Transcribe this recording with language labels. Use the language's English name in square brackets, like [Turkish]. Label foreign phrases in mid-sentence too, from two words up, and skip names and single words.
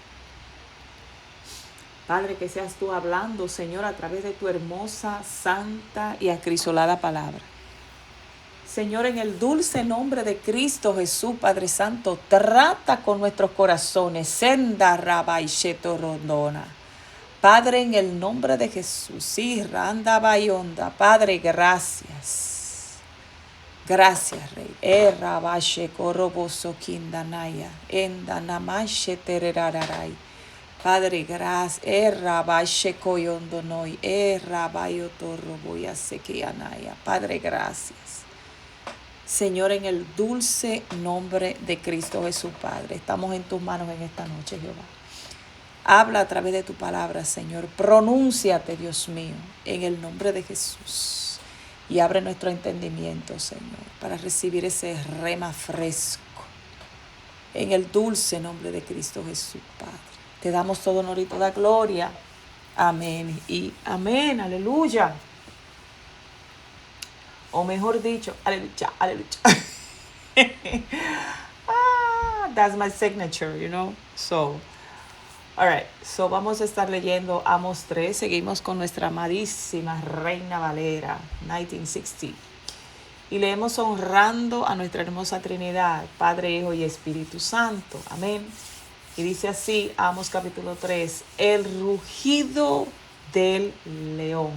[Spanish] Padre, que seas tú hablando, Señor, a través de tu hermosa, santa y acrisolada palabra. Señor, en el dulce nombre de Cristo Jesús, Padre Santo, trata con nuestros corazones. Senda Rabaisheto Rondona. Padre, en el nombre de Jesús, sí, Randa Bayonda. Padre, gracias. Gracias, Rey. Rabashe Koroboso Kindanaya. Endanamashe Tereraray. Padre, gracias. Rabashe Koyondonoi. Rabayoto Roboya Sekianaya. Padre, gracias. Señor, en el dulce nombre de Cristo Jesús, Padre, estamos en tus manos en esta noche, Jehová. Habla a través de tu palabra, Señor. Pronúnciate, Dios mío, en el nombre de Jesús. Y abre nuestro entendimiento, Señor, para recibir ese rema fresco. En el dulce nombre de Cristo Jesús, Padre. Te damos todo honor y toda gloria. Amén y amén. Aleluya. O mejor dicho, aleluya, aleluya. [English] That's my signature, you know. All right. [Spanish] Vamos a estar leyendo Amos 3. Seguimos con nuestra amadísima Reina Valera, 1960. Y leemos honrando a nuestra hermosa Trinidad, Padre, Hijo y Espíritu Santo. Amén. Y dice así, Amos capítulo 3, el rugido del león.